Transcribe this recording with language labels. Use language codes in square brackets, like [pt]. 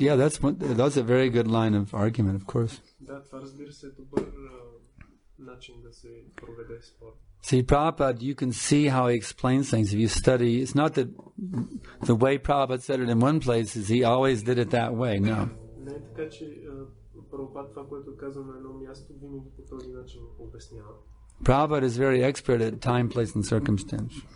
[en] Yeah, that's a very good line of argument, of course. [bg] Да, това разбира се е добър начин да се проведе спор. [en] See, Prabhupada, you can see how he explains things if you study. It's not that the way Prabhupada said it in one place is he always did it that way. No. [bg] Не е така, че Прабхупад това, което казва на едно място, винаги по този начин обяснява. [en] Prabhupada is very expert at time, place, and circumstance.